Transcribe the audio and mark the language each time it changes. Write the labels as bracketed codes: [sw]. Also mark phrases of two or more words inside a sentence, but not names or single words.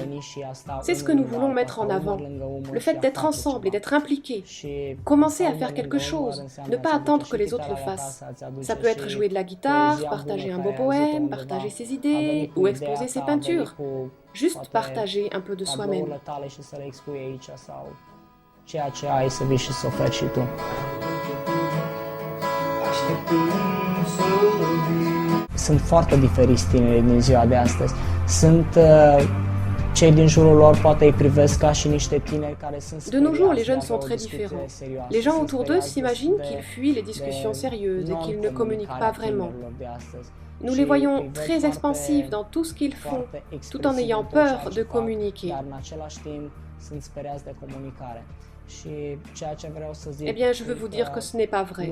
[fr] C'est ce que nous voulons mettre en avant, le fait d'être ensemble et d'être impliqués. Commencer à faire quelque chose, ne pas attendre que les autres le fassent. Ça peut être jouer de la guitare, partager un beau poème, partager ses idées ou exposer ses peintures. Juste partager un peu de soi-même. [ro] Sunt foarte diferiți tinerii din ziua de astăzi. Cei din jurul lor poate îi privesc ca și niște tineri care sunt [fr] De nos jours, les jeunes sont très différents. Les gens autour d'eux s'imaginent qu'ils fuient les discussions sérieuses et qu'ils ne communiquent pas vraiment. Nous les voyons très expansifs dans tout ce qu'ils font, tout en ayant peur de communiquer. Eh bien, je veux vous dire que ce n'est pas vrai.